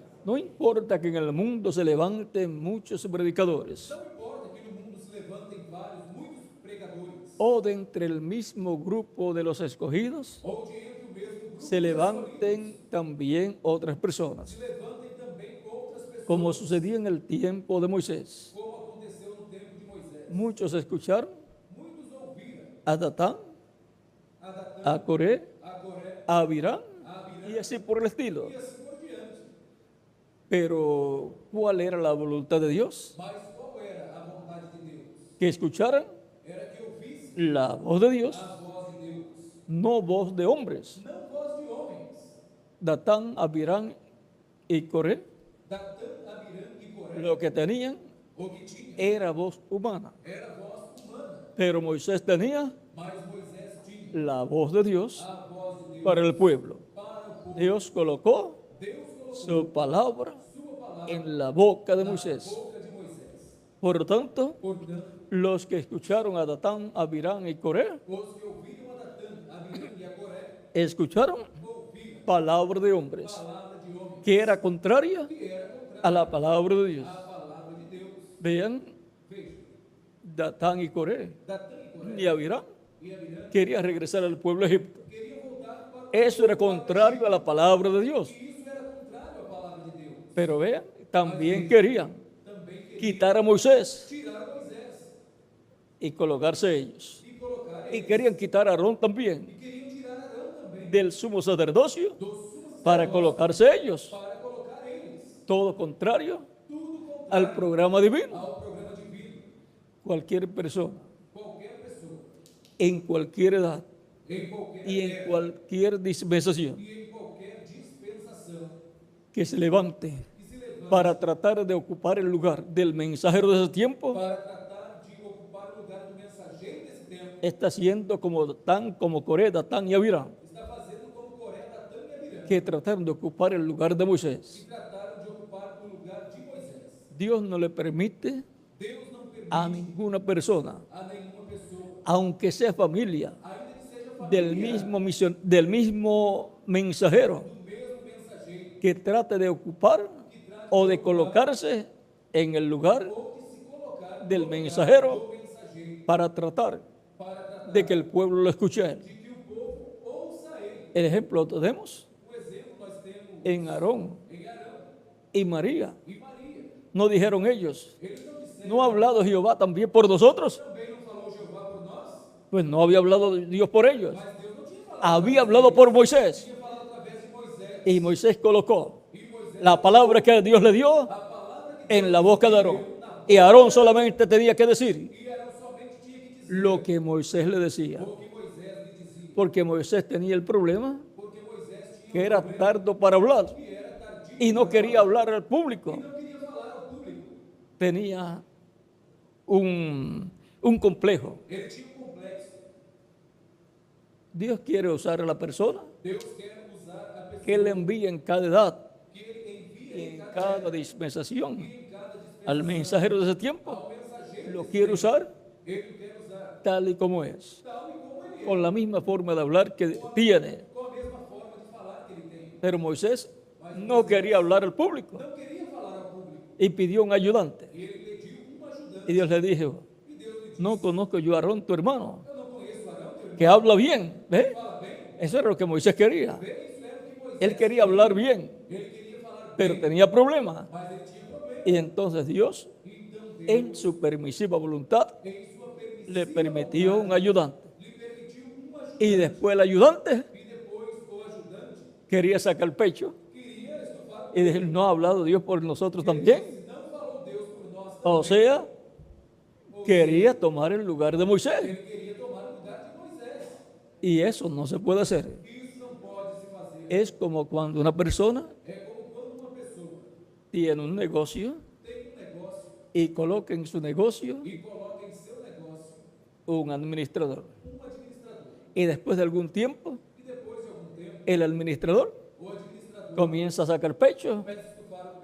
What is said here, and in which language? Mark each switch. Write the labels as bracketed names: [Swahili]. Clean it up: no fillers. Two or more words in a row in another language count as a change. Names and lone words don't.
[Spanish] No importa que en el mundo se levanten muchos predicadores, [Portuguese] Não importa que no mundo se levantem muitos pregadores, [Spanish] o de entre el mismo grupo de los escogidos [Portuguese] ou de entre o mesmo grupo [Spanish] se [Portuguese] dos [Spanish] levanten también otras personas, [Portuguese] se levantem também outras pessoas, [Spanish] como sucedía en el tiempo de Moisés. [Portuguese] como aconteceu no tempo de Moisés. [Spanish] Muchos escucharon [Portuguese] Muitos ouviram [Spanish] a Datán, [Portuguese] a Datã, [Spanish] a Coré, [Portuguese] a Coré, [Spanish] a Abirán [Portuguese] a Abirã [Spanish] y así por el estilo. [Portuguese] e assim por diante. [Spanish] Pero ¿cuál era la voluntad de Dios? [Portuguese] Mas qual era a vontade de Deus? [Spanish] Que escucharan [Portuguese] Era que ouvisse [Spanish] la voz de Dios, [Portuguese] a voz de Deus, [Spanish] no voz de hombres. [Portuguese] não voz de homens. [Spanish] Datán, Abirán y Coré, [Portuguese] Datã, Abirã e Coré, [Spanish] lo que tenían [Portuguese] o que tinha [Spanish] era voz humana. [Portuguese] era voz humana, [Spanish] Pero Moisés tenía [Portuguese] mas Moisés tinha [Spanish] la voz de Dios [Portuguese] a voz de Deus [Spanish] para el pueblo. [Portuguese] para o povo. [Spanish] Dios colocó [Portuguese] Deus colocou [Spanish] su palabra [Portuguese] sua palavra [Spanish] en la boca de [Portuguese] na [Spanish] Moisés. [Portuguese] boca de Moisés. [Spanish] Por lo tanto, [Portuguese] Portanto, [Spanish] los que escucharon a Datán, Abirán y Coré, [Portuguese] os que ouviram a Datã, a Abirã e a Coré, [Spanish] escucharon [Portuguese] ouviram [Spanish] palabra de hombres, [Portuguese] palavra de homens, [Spanish] que era contraria [Portuguese] que era contrária [Spanish] a la palabra de Dios. [Portuguese] à palavra de Deus. [Spanish] Vean, [Portuguese] Veja, [Spanish] Datán y Coré [Portuguese] Datã e Coré [Spanish] y Abirán [Portuguese] e Abirã [Spanish] querían regresar al pueblo de Egipto. [Portuguese] queriam voltar para [Spanish] Eso era contrario a la palabra de Dios. [Portuguese] e isso era contrário à palavra de Deus. [Spanish] Pero vean, también querían [Portuguese] Também queriam [Spanish] quitar a Moisés [Portuguese] tirar a Moisés [Spanish] y colocarse ellos. [Portuguese] e colocar [Spanish] Y [Portuguese] eles. [Spanish] querían quitar a Aarón también [Portuguese] E queriam tirar Arão também [Spanish] del sumo sacerdocio [Portuguese] dos sumos [Spanish] para colocarse ellos. [Portuguese] para colocar eles. [Spanish] Todo contrario [Portuguese] Tudo contrário [Spanish] al programa divino. [Portuguese] ao programa divino. [Spanish] Cualquier persona, [Portuguese] Qualquer pessoa, [Spanish] en cualquier edad [Portuguese] em qualquer [Spanish] y en [Portuguese] época [Spanish] cualquier dispensación [Portuguese] e em qualquer dispensação, [Spanish] que se levante [Portuguese] que se levante [Spanish] para tratar de ocupar el lugar del mensajero de ese tiempo, [Portuguese] para tratar de ocupar o lugar do mensageiro desse tempo, [Spanish] está siendo como Coré, Datán y Abirán, [Portuguese] está fazendo como Coré, Datã e Abirã, [Spanish] que trataron de ocupar el lugar de Moisés. [Portuguese] que trataram de ocupar o lugar de Moisés. [Spanish] Dios no le permite [Portuguese] Deus não permite [Spanish] a ninguna persona, [Portuguese] a nenhuma pessoa, [Spanish] aunque sea familia, [Portuguese] ainda que seja família, [Spanish] del mismo mensajero, [Portuguese] do mesmo mensageiro, [Spanish] que trate de ocupar o de colocarse en el lugar [Portuguese] ou que se colocar [Spanish] del [Portuguese] do [Spanish] mensajero [Portuguese] mensageiro [Spanish] para tratar [Portuguese] para tratar [Spanish] de que el pueblo lo escuche a él. [Portuguese] de que o povo ouça ele. [Spanish] El ejemplo lo tenemos [Portuguese] Um exemplo nós temos [Spanish] en Aarón [Portuguese] em Arão [Spanish] y María. [Portuguese] e Maria. [Spanish] No dijeron ellos, [Portuguese] Eles não disseram, [Spanish] ¿no ha hablado Jehová también por nosotros? [Portuguese] também não falou Jeová por nós, [Spanish] Pues no había hablado Dios por ellos, [Portuguese] mas Deus não tinha falado. [Spanish] había hablado por Moisés. [Portuguese] Tinha falado através de Moisés. [Spanish] Y Moisés colocó [Portuguese] E Moisés, [Spanish] la palabra que Dios le dio [Portuguese] a palavra que [Spanish] en la boca de Aarón. Y Aarón solamente tenía que decir [Portuguese] e Arão somente tinha que dizer [Spanish] lo que Moisés le decía. [Portuguese] o que Moisés lhe dizia. [Spanish] Porque Moisés tenía el problema [Portuguese] Porque Moisés tinha [Spanish] que era tardo para hablar [Portuguese] que era tardio [Spanish] y no quería hablar al público. [Portuguese] e não queria falar ao público. [Spanish] Tenía un complejo. [Portuguese] Ele tinha um complexo. [Spanish] Dios quiere usar a la persona [Portuguese] Deus quer usar a pessoa [Spanish] que Él envía en cada edad [Portuguese] que ele envia [Spanish] y [Portuguese] em [Spanish] en cada cada dispensación [Portuguese] em cada dispensação [Spanish] al mensajero de ese tiempo. [Portuguese] ao mensageiro. [Spanish] Lo quiere usar [Portuguese] Ele o quer usar [Spanish] tal y como es, [Portuguese] tal e como ele é, [Spanish] con la misma forma de hablar que tiene. [Portuguese] com a mesma forma de falar que ele tem. [Spanish] Pero Moisés no quería hablar al público [Portuguese] Não queria falar ao público. [Spanish] y pidió un ayudante. [Portuguese] Ele pediu ajudante. [Spanish] Y Dios le dijo, [Portuguese] E Deus lhe disse: [Spanish] no conozco yo a Aarón, tu hermano, [Portuguese] Eu não conheço Arão, teu irmão, [Spanish] que habla bien. ¿Ve? [Portuguese] fala bem. [Spanish] Eso era lo que Moisés quería. [Portuguese] Bem, isso era o que Moisés [Spanish] Él quería hablar bien, [Portuguese] ele queria falar, [Spanish] pero tenía problemas. [Portuguese] mas ele tinha problema. [Spanish] Y entonces Dios, [Portuguese] Então Deus, [Spanish] en su permisiva voluntad, [Portuguese] em sua permissão, [Spanish] le permitió un ayudante. [Portuguese] lhe permitiu ajudante. [Spanish] Y después el ayudante [Portuguese] E depois o ajudante [Spanish] quería sacar pecho [Portuguese] queria estufar. [Spanish] y decir, ¿no ha hablado Dios por nosotros también? [Portuguese] Não falou Deus por nós também. [Spanish] O sea, quería tomar el lugar de Moisés. [Portuguese] Ele queria tomar o lugar de Moisés. [Spanish] Y eso no se puede hacer. [Portuguese] Isso não pode se fazer. [Spanish] Es como cuando una persona [Portuguese] É como quando uma pessoa [Spanish] tiene un negocio [Portuguese] tem negócio [Spanish] y coloca en su negocio [Portuguese] e coloca em seu negócio [Spanish] un administrador. [Portuguese] administrador. [Spanish] Y después de algún tiempo, [Portuguese] E depois de algum tempo, [Spanish] el administrador [Portuguese] o administrador [Spanish] comienza a sacar pecho [Portuguese] começa a estufar o peito